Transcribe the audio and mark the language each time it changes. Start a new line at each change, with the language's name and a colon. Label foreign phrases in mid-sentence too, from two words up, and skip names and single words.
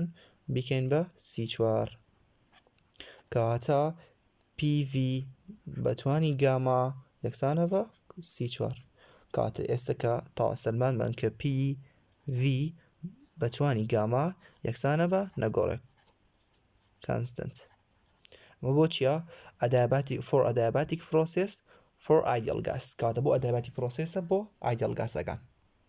Central Kurdish: بیکەین بە C4 کەواتە PV بەتوانی گاما یەکسانە بە C4 کەواتە ئێستا کە تاوا سەلمانمان کە PV بەتوانی گاما یەکسانە بە نەگۆڕێک constant ئەمە بۆ چییە
English: for adiabatic process for ideal gas
Central Kurdish: کەواتە بۆ
English: adiabatic processە
Central Kurdish: بۆ
English: ideal gasەکان